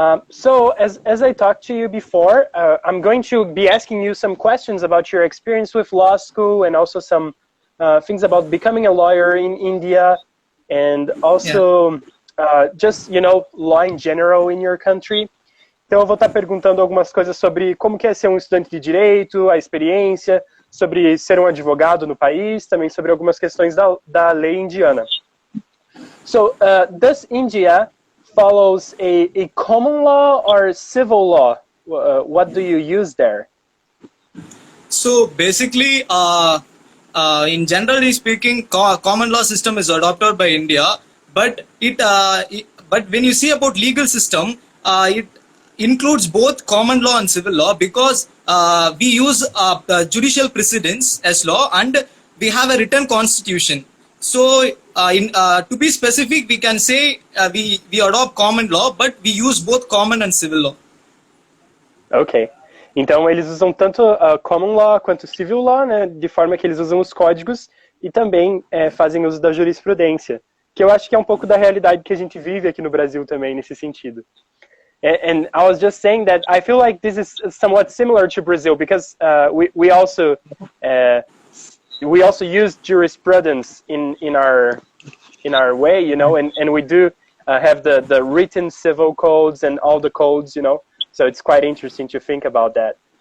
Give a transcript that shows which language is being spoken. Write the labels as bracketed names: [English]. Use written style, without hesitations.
[English] So, as I talked to you before, I'm going to be asking you some questions about your experience with law school and also some things about becoming a lawyer in India and also just, law in general in your country. [Portuguese] Então, eu vou estar perguntando algumas coisas sobre como que é ser um estudante de direito, a experiência, sobre ser um advogado no país, também sobre algumas questões da lei indiana. [English] So, does India follows a common law or civil law? What do you use there? So basically, in generally speaking, common law system is adopted by India, but but when you see about legal system, it includes both common law and civil law because we use judicial precedents as law and we have a written constitution. So to be specific, we can say we adopt common law, but we use both common and civil law. Ok. [Portuguese] Então, eles usam tanto common law quanto civil law, né, de forma que eles usam os códigos e também fazem uso da jurisprudência, que eu acho que é um pouco da realidade que a gente vive aqui no Brasil também, nesse sentido. [English] And I was just saying that I feel like this is somewhat similar to Brazil because we also use jurisprudence in our way, and we do have the written civil codes and all the codes, So it's quite interesting to think about that.